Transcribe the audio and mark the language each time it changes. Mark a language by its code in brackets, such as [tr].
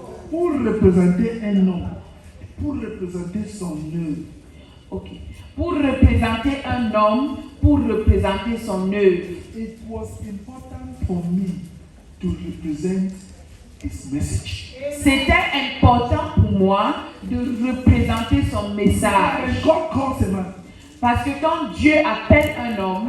[fr] Pour représenter un homme, pour représenter son œuvre. Ok. Pour représenter un homme, pour représenter son œuvre. [en] It was important for me to represent his message. [fr] C'était important pour moi de représenter son message. [en] God calls a man. [fr] Parce que quand Dieu appelle un homme